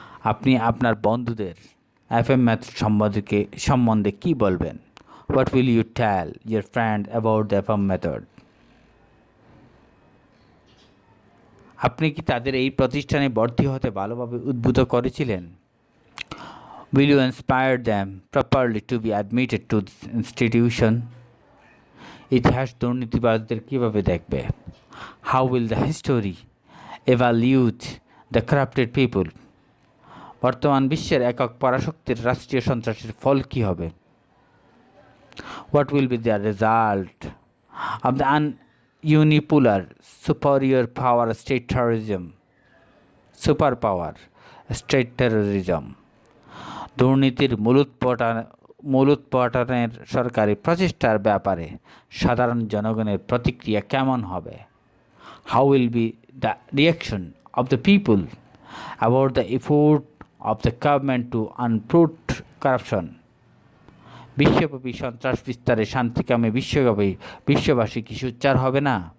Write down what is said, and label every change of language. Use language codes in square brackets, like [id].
[bn] আপনি আপনার বন্ধুদের FM method সম্বন্ধে কি বলবেন? [en] What will you tell your friend about the FM method? [bn] আপনি কি তাদের এই প্রতিষ্ঠানে ভর্তি হতে ভালোভাবে উদ্বুদ্ধ করেছিলেন? [en] Will you inspire them properly to be admitted to this institution? [bn] ইতিহাস দুর্নীতিবাজদের কীভাবে দেখবে? [en] How will the history evaluate the corrupted people? [bn] বর্তমান বিশ্বের একক পরাশক্তির রাষ্ট্রীয় সন্ত্রাসের ফল কী হবে? [en] What will be the result of the unipolar superior power state terrorism, superpower state terrorism? [bn] দুর্নীতির মূলোৎপাটনের সরকারি প্রচেষ্টার ব্যাপারে সাধারণ জনগণের প্রতিক্রিয়া কেমন হবে? [en] How will be the reaction of the people about the effort of the government to uproot corruption? [bn] বিশ্বব্যাপী সন্ত্রাস বিস্তারে শান্তিকামী বিশ্ববাসী কি সোচ্চার হবে না?